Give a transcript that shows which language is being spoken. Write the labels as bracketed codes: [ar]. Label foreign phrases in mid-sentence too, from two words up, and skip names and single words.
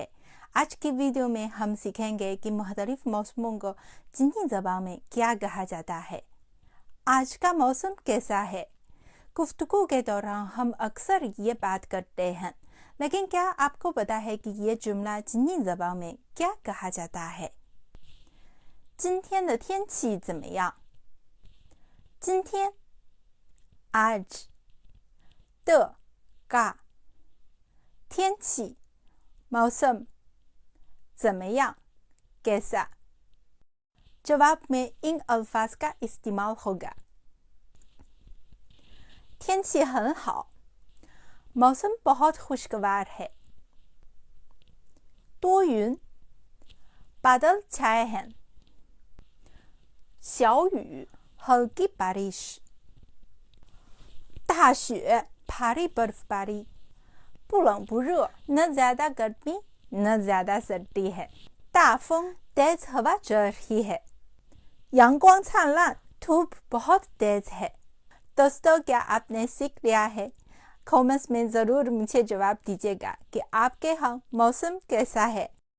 [ur] آج کی ویڈیو میں ہم سیکھیں گے کہ مختلف موسموں کو چینی زبان میں کیا کہا جاتا ہے. آج کا موسم کیسا ہے? گفتگو کے دوران ہم اکثر یہ بات کرتے ہیں، لیکن کیا آپ کو پتا ہے کہ یہ جملہ چینی زبان میں کیا کہا جاتا ہے? [zh] 今天的天气怎么样？ [ur] 今天 آج 的 کا 天气 موسم 怎么样 کیسا. جواب میں ان الفاظ کا استعمال ہوگا. [zh] 天气很好 [ur] موسم بہت خوشگوار ہے. 多云 بادل چھائے ہیں. 小雨 ہلکی بارش. 大雪 بھاری برفباری. [zh] 不冷不热 [ur] نہ زیادہ گرمی نہ زیادہ سردی ہے. 大风 تیز ہوا چل رہی ہے. [zh] 阳光灿烂 [ur] دھوپ بہت تیز ہے. دوستو، کیا آپ نے سیکھ لیا ہے؟ کمنٹس میں ضرور مجھے جواب دیجیے گا کہ آپ کے یہاں موسم کیسا ہے.